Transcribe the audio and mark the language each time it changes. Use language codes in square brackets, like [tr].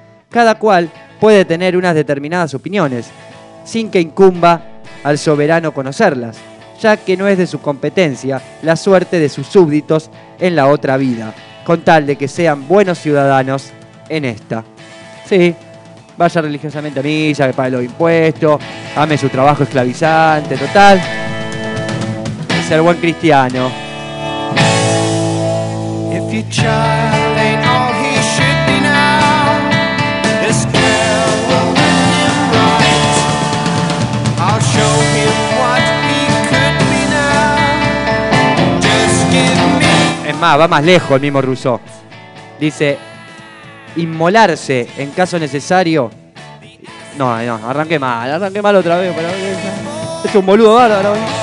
[es] Cada cual puede tener unas determinadas opiniones, sin que incumba al soberano conocerlas, ya que no es de su competencia la suerte de sus súbditos en la otra vida, con tal de que sean buenos ciudadanos en esta. Sí, vaya religiosamente a misa, que pague los impuestos, ame su trabajo esclavizante, total. Ser buen cristiano. [en] If your child ain't all he should be now, this girl will win him right. I'll show him what he could be now. Just give me. [es] Es más, va más lejos el mismo Russo. Dice: inmolarse en caso necesario. No, no, arranqué mal otra vez. Pero es un boludo bárbaro.